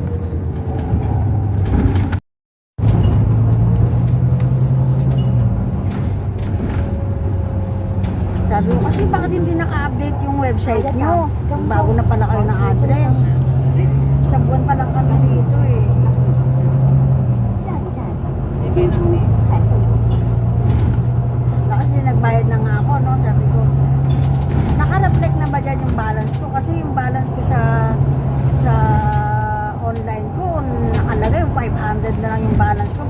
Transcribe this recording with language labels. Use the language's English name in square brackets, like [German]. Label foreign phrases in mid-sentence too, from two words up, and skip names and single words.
[Filipino] Sabi ko kasi bakit hindi naka-update yung website nyo? Bago na pala kayo ng address. Sa buwan pa lang kami dito eh. [Chinese] 下一站 [Filipino] Ibay lang din. [Chinese] 彩虹 [Filipino] Kasi nagbayad na nga ako, no? Sabi ko, naka-reflect na ba dyan yung balance ko? Kasi yung balance ko sa online ko, nakalagay yung 500 na lang yung balance ko.